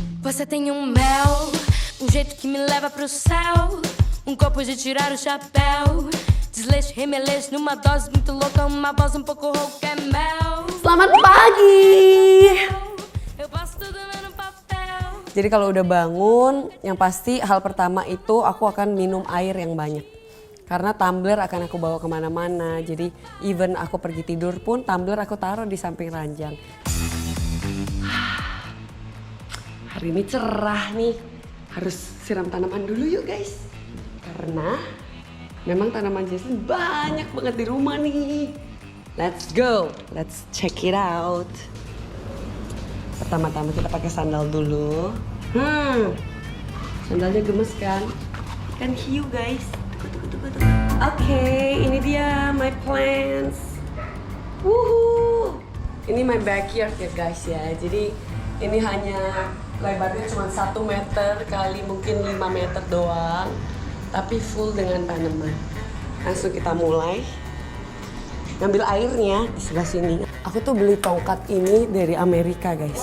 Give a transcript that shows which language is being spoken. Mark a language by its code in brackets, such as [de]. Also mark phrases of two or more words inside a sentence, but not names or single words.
[pt] Você tem mel, jeito que me leva pro céu, corpo de tirar o chapéu, desleixo, remeleixo numa dose muito louca, uma voz pouco rouca é mel. [id] Selamat pagi. [pt] Eu passo tudo no papel. [id] Jadi kalau udah bangun, yang pasti hal pertama itu aku akan minum air yang banyak. Karena tumbler akan aku bawa kemana-mana, jadi even aku pergi tidur pun tumbler aku taruh di samping ranjang. Hari ini cerah nih, harus siram tanaman dulu yuk guys. Karena memang tanaman Jason banyak banget di rumah nih. [en] Let's go, let's check it out. [id] Pertama-tama kita pakai sandal dulu. Sandalnya gemes kan? Kan hiu guys. Oke, ini dia [en] my plants. [id] Wuhu. Ini [en] my backyard [id] ya guys ya. Jadi ini hanya lebarnya cuma 1 meter kali mungkin 5 meter doang. Tapi full dengan tanaman. Langsung kita mulai. Ngambil airnya di sebelah sini. Aku tuh beli tongkat ini dari Amerika guys.